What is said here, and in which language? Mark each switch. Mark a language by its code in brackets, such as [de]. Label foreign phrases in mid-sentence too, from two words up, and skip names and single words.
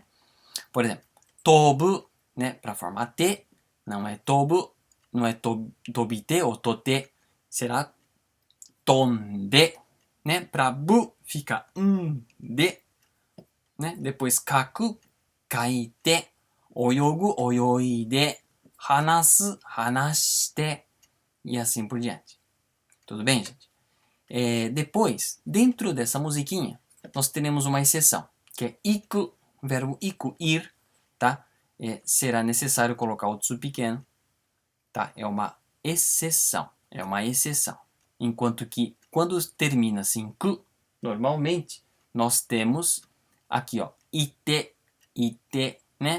[pt] Por exemplo, tobu, né, para formar T, não é tobu, não é tobite ou tote, será tonde, né? Para bu fica de, né? Depois kaku, [ja] 書いて、泳ぐ、泳いで、話す、話して [pt] e assim por diante. Tudo bem, gente? Depois, dentro dessa musiquinha, nós teremos uma exceção, que é iku, verbo iku, ir, tá? Será necessário colocar o tsu pequeno, tá? É uma exceção, Enquanto que, quando termina-se em ku, normalmente, nós temos aqui, ó, ite, né?